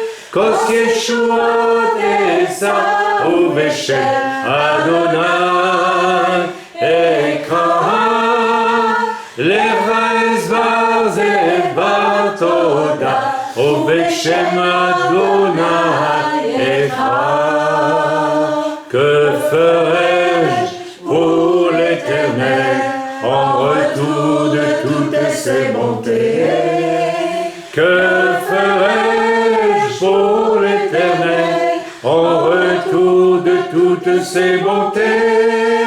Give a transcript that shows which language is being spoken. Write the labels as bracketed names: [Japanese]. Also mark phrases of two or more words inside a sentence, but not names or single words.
[Hebrew] כוס ישועות אשא ובשם אדוני אקרא. לך אסבר זאב בתודה ובשם אדוני אקרא. [French] Que ferai-je pour l'Éternel en retour de toutes ses bontés? Que ferai-je pour l'Éternel en retour de toutes ses bontés?